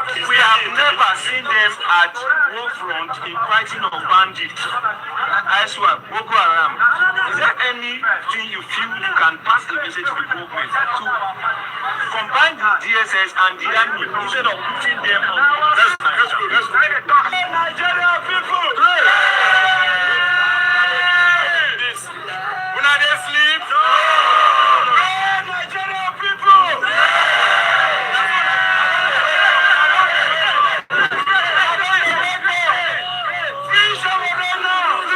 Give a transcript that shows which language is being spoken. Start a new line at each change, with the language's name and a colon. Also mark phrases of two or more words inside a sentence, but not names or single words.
English: We have never seen them at war front in fighting of bandits. I swear, Boko Haram. Is there anything you feel you can pass the message to the government to combine the DSS and the army instead of putting them on? Let's go. Nigerian people! When they sleep? No! Nigerian people! Free Sowore now!